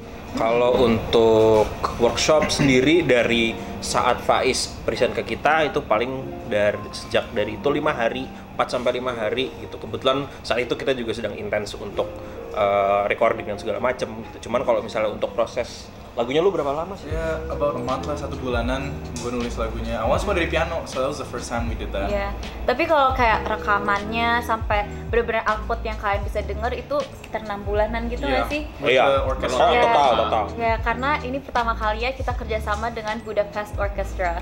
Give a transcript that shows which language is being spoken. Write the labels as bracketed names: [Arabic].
[Indonesian] Kalau untuk workshop sendiri dari saat Faiz present ke kita itu paling sejak dari itu 5 hari, 4 sampai 5 hari gitu. Kebetulan saat itu kita juga sedang intens untuk recording dan segala macam gitu. Cuman kalau misalnya untuk proses lagunya lu berapa lama sih? Ya, [English] about a month [Indonesian] lah, 1 bulanan gue nulis lagunya. Awalnya semua dari piano, [English] so that was the first time we did that. [Indonesian] Iya. Tapi kalau kayak rekamannya sampai benar-benar output yang kalian bisa denger itu sekitar 6 bulanan gitu nggak sih? [English] With [Indonesian] Iya. [English] the orchestra. [Indonesian] Iya. Total. Ya, karena ini pertama kalinya kita kerjasama dengan Budapest Orchestra